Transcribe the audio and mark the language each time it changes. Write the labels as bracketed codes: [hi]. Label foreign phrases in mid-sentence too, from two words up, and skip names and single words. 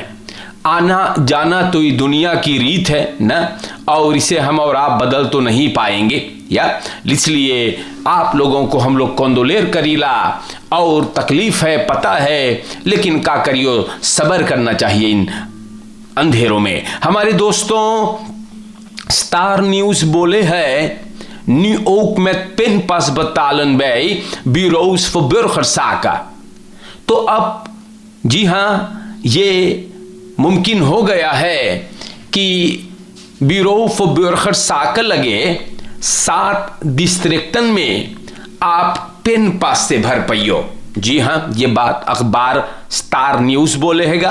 [hns] आना जाना तो ये दुनिया की रीत है ना, और इसे हम और आप बदल तो नहीं पाएंगे या, इसलिए आप लोगों को हम लोग कंदोलेर करीला और तकलीफ है पता है, लेकिन का करियो, सब्र करना चाहिए इन अंधेरों में। हमारे दोस्तों स्टार न्यूज बोले है [nl] New met pinpas betalen bij bureaus voor burgerzaken। [hns] तो अब जी हाँ, ये मुमकिन हो गया है कि [nl] bureau voor burgerzaken [hns] लगे 7 डिस्ट्रिक्टन में आप पेन पास से भर पाइयो। जी हाँ, ये बात अखबार स्टार न्यूज बोले हैगा।